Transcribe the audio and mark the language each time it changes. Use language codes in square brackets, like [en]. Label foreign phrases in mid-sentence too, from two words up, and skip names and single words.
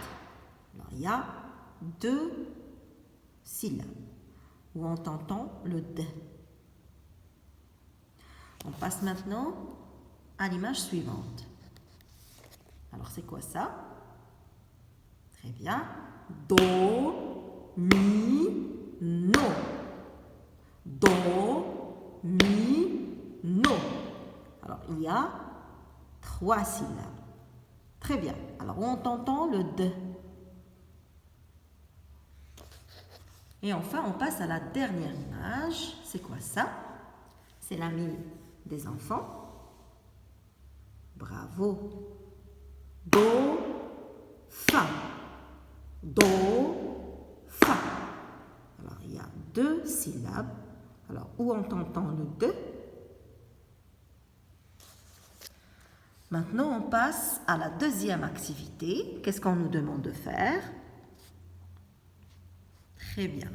[fr] Alors, il y a 2 syllabes où on entend le D. On passe maintenant à l'image suivante. Alors, c'est quoi ça? Très bien. Do, mi, no. Do, mi, no. Alors, il y a 3 syllabes. Très bien. Alors, on entend le D. Et enfin, on passe à la dernière image. C'est quoi ça? C'est la mine des enfants. Bravo. Do, fa. Do, fa. Alors, il y a 2 syllabes. Alors, où on entend le D? Maintenant, on passe à la deuxième activité. Qu'est-ce qu'on nous demande de faire? Très bien.